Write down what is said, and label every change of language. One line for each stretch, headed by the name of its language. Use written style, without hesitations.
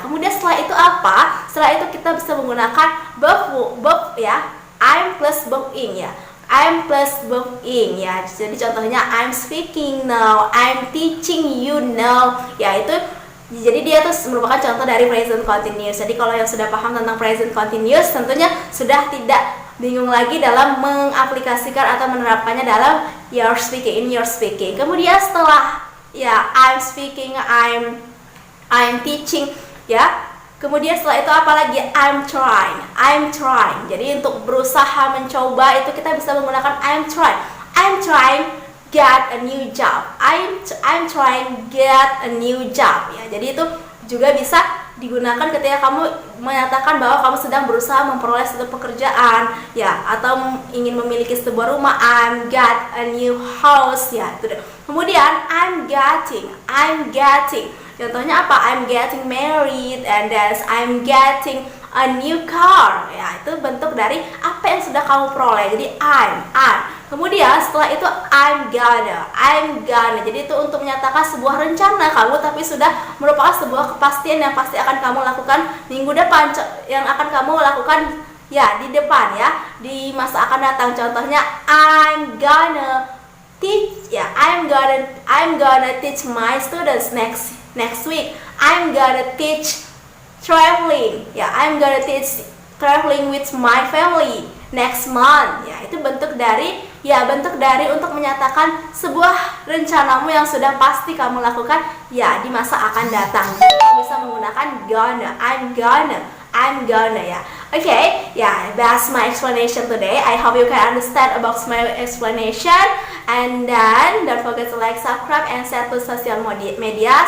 Indonesian: Kemudian setelah itu apa? Setelah itu kita bisa menggunakan verb ya.
English: I'm plus verb ing ya. I'm plus verb ing ya.
Indonesian: Jadi contohnya
English: I'm speaking now, I'm teaching you now.
Indonesian: Ya itu. Jadi dia tuh merupakan contoh dari present continuous. Jadi kalau yang sudah paham tentang present continuous tentunya sudah tidak bingung lagi dalam mengaplikasikan atau menerapkannya dalam
English: your speaking, in your speaking.
Indonesian: Kemudian setelah ya
English: I'm speaking, I'm teaching
Indonesian: ya. Kemudian setelah itu apalagi
English: I'm trying.
Indonesian: Jadi untuk berusaha mencoba itu kita bisa menggunakan
English: I'm trying get a new job. I'm trying get a new job ya.
Indonesian: Jadi itu juga bisa digunakan ketika kamu menyatakan bahwa kamu sedang berusaha memperoleh suatu pekerjaan ya, atau ingin memiliki sebuah rumah.
English: I'm get a new house
Indonesian: ya. Itu. Kemudian
English: I'm getting.
Indonesian: Contohnya apa?
English: I'm getting married, and then I'm getting a new car ya.
Indonesian: Itu bentuk dari apa yang sudah kamu peroleh. Jadi I'm. Kemudian setelah itu
English: I'm gonna.
Indonesian: Jadi itu untuk menyatakan sebuah rencana kamu, tapi sudah merupakan sebuah kepastian yang pasti akan kamu lakukan minggu depan, yang akan kamu lakukan ya di depan ya, di masa akan datang. Contohnya
English: I'm gonna teach ya. I'm gonna teach my students next week. I'm gonna teach traveling ya. I'm gonna teach traveling with my family next month ya.
Indonesian: Itu bentuk dari untuk menyatakan sebuah rencanamu yang sudah pasti kamu lakukan ya di masa akan datang. Kamu bisa menggunakan gonna.
English: I'm gonna ya. Okay, yeah, that's my explanation today. I hope you can understand about my explanation. And then don't forget to like, subscribe, and share to social media.